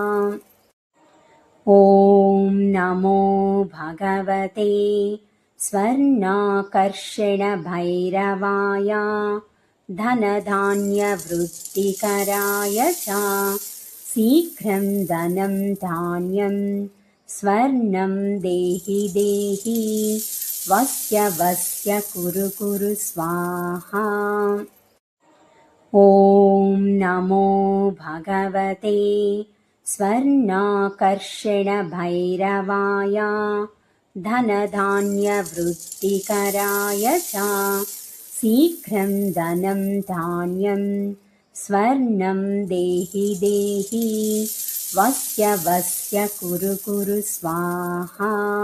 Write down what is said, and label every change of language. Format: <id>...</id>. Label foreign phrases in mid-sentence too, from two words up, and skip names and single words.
<sa>ఓం నమో భగవతే స్వర్ణాకర్షణ భైరవాయ ధనధాన్య వృత్తికరాయ చ శీఘ్రం ధనం ధాన్యం స్వర్ణం దేహి దేహి వస్య వస్య కురు కురు స్వాహా. ఓం నమో భగవతే स्वर्णाकर्षणभैरवाय धनधान्यवृत्तिकराय च शीघ्रं धनं धान्यं स्वर्णं देहि देहि वस्य वस्य कुरु कुरु स्वाहा।</sa>